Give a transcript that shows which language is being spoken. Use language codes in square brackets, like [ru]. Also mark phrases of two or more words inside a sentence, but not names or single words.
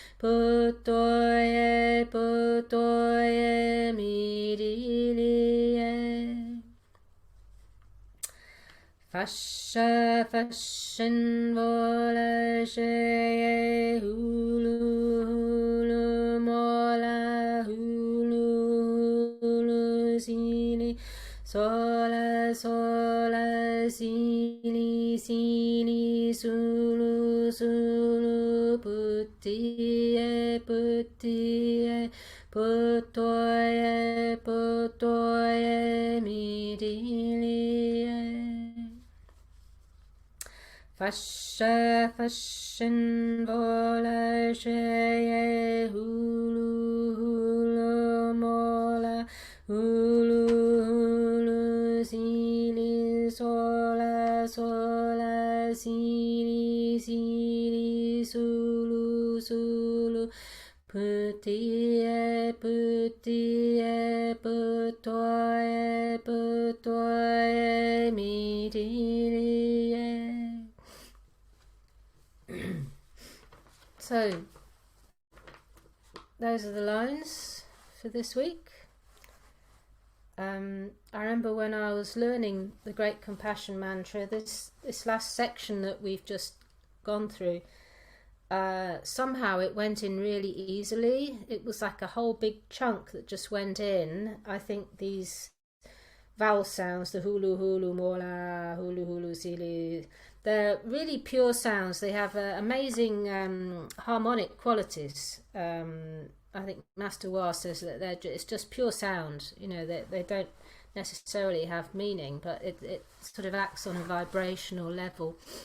[sa] potoye potoye midiliye Fasha fashin vola sheye hulu hulu mola hulu hulu sini sola sola sini sini sulu sulu puti puti potoye potoye midiliye Fasha fashin vola sheye hulu hulu mola hulu hulu sini sola sola sini sini sulu sulu puti puti putoye putoye midiliye [en] So, those are the lines for this week. I remember when I was learning the Great Compassion Mantra, this last section that we've just gone through, somehow it went in really easily. It was like a whole big chunk that just went in. I think these vowel sounds, the [sa] hulu hulu mola hulu hulu sili, [en] they're really pure sounds. They have amazing harmonic qualities. I think Master Wa says that it's just pure sound. You know, they don't necessarily have meaning, but it sort of acts on a vibrational level.